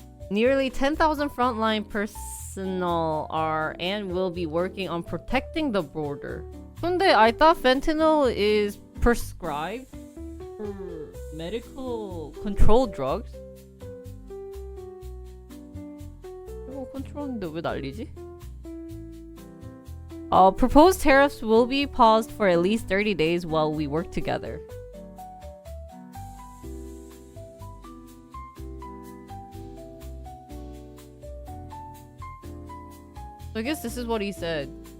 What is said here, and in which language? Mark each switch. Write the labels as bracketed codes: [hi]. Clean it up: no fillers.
[en] Nearly 10,000 frontline personnel are and will be working on protecting the border. [ko] 근데 [en] I thought fentanyl is prescribed for medical controlled drugs? [ko] 이거 컨트롤인데 왜 난리지? [en] Proposed tariffs will be paused for at least 30 days while we work together. I guess this is what he said.